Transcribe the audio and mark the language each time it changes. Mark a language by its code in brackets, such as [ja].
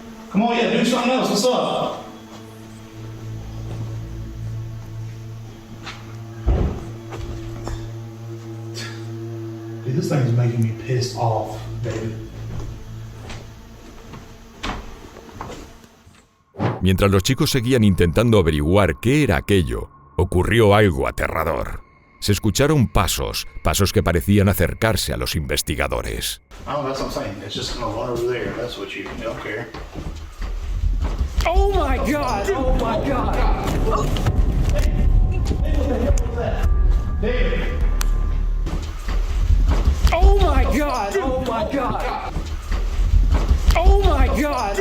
[en] Come on, yeah, do something else. What's up? Dude, this thing is making me pissed off, David. [es] Mientras los chicos seguían intentando averiguar qué era aquello, ocurrió algo aterrador. Se escucharon pasos que parecían acercarse a los investigadores. [en] Oh, that's what I'm saying. It's just gonna run over there. That's what you don't care. Oh my God! Oh my God! David! Oh my God! Oh my God! Oh my God!